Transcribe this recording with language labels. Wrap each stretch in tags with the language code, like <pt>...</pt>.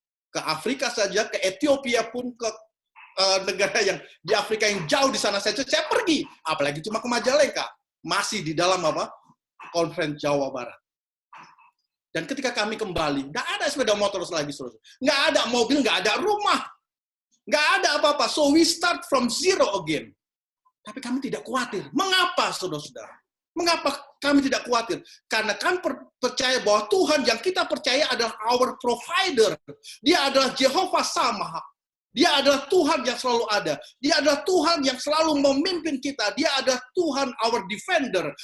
<id>Ke Afrika saja, ke Ethiopia pun, ke negara yang di Afrika yang jauh di sana saja, saya pergi. Apalagi cuma ke Majalengka. Masih di dalam apa? Konferensi Jawa Barat. Dan ketika kami kembali, nggak ada sepeda motor lagi, saudara. Nggak ada mobil, nggak ada rumah. Nggak ada apa-apa.</id> <en>So we start from zero again.</en> <id>Tapi kami tidak khawatir. Mengapa, saudara-saudara? Mengapa kami tidak khawatir? Karena kami percaya bahwa Tuhan yang kita percaya adalah</id> <en>our provider.</en> <id>Dia adalah Jehovah Shammah. Dia adalah Tuhan yang selalu ada. Dia adalah Tuhan yang selalu memimpin kita. Dia adalah Tuhan</id> <en>our defender.</en>